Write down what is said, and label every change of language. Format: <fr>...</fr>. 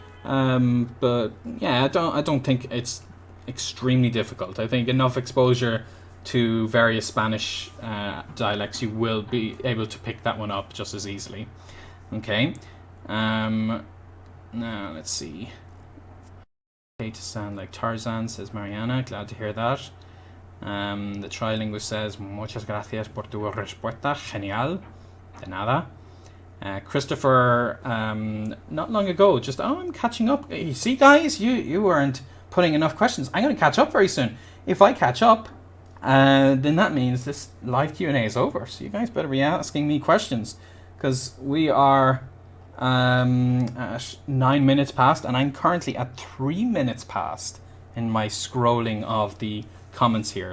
<en>But yeah, I don't think it's extremely difficult. I think enough exposure to various Spanish dialects, you will be able to pick that one up just as easily. Okay. Now let's see. Okay, to sound like Tarzan, says Mariana. Glad to hear that. The trilinguist says,</en> <es>muchas gracias por tu respuesta. Genial. De nada.</es> <en>Christopher, not long ago, just, I'm catching up. You see, guys, you weren't putting enough questions. I'm going to catch up very soon. If I catch up, then that means this live Q&A is over. So you guys better be asking me questions, because we are at 9 minutes past, and I'm currently at 3 minutes past in my scrolling of the comments here.</en>